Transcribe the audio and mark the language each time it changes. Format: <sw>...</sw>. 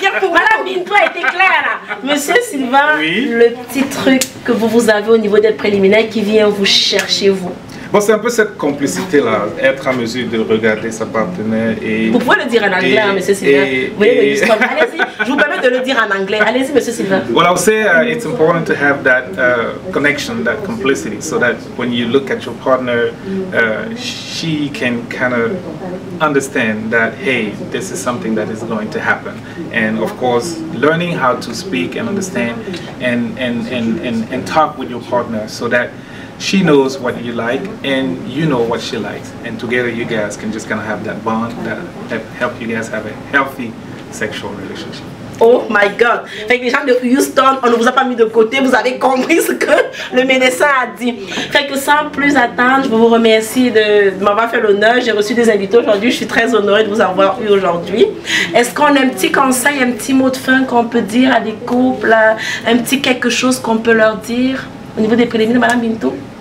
<fr>Madame Bintou a été claire là. Monsieur Sylvain, oui. Le petit truc que vous avez au niveau des préliminaires qui vient vous chercher, vous? Bon, c'est un peu cette complicité-là, être en mesure de regarder sa partenaire et... Vous pouvez le dire en anglais, hein, monsieur Sylvain. Allez-y, je vous permets de le dire en anglais. Allez-y, monsieur Sylvain.</fr> <en>Well, I'll say it's important to have that connection, that complicity, so that when you look at your partner, she can kind of understand that, hey, this is something that is going to happen. And of course, learning how to speak and understand and talk with your partner so that she knows what you like and you know what she likes, and together you guys can just kind of have that bond that help you guys have a healthy sexual relationship. Oh my God!</en> <fr>Fait que les gens de Houston, on ne vous a pas mis de côté, vous avez compris ce que le médecin a dit. Fait que sans plus attendre, je vous remercie de m'avoir fait l'honneur. J'ai reçu des invités aujourd'hui, je suis très honorée de vous avoir eu aujourd'hui. Est-ce qu'on a un petit conseil, un petit mot de fin qu'on peut dire à des couples, un petit quelque chose qu'on peut leur dire au niveau des préliminaires, Madame Bintou?</fr>